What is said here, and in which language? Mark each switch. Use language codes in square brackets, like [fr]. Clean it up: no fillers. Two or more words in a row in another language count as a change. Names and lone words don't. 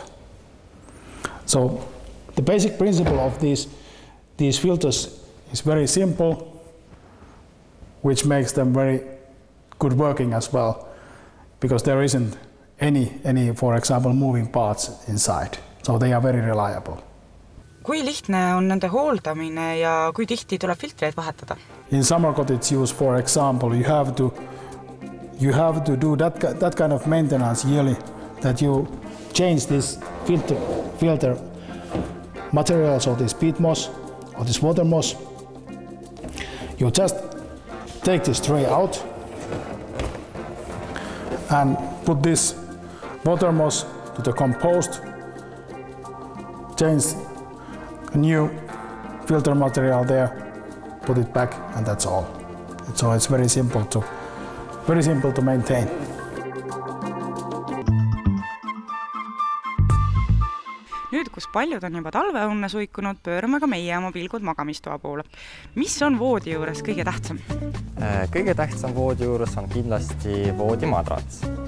[en] So the basic principle of these filters is very simple, which makes them very good working as well, because there isn't any, for example, moving parts inside. So they are very reliable. [et] Kui lihtne on nende hooldamine ja kui tihti tuleb filtreid vahetada? [en] In summer cottage use, for example, you have to do that kind of maintenance yearly, that you change this filter materials of this peat moss or this water moss. You just take this tray out and put this water moss to the compost, change a new filter material there, put it back, and that's all. So it's very simple to maintain. [et] Nüüd, kus paljud on juba talveunne suikunud, pöörame ka meie oma pilgud magamistoa poole. Mis on voodi juures kõige tähtsam? Kõige tähtsam voodi juures on kindlasti voodimadrats.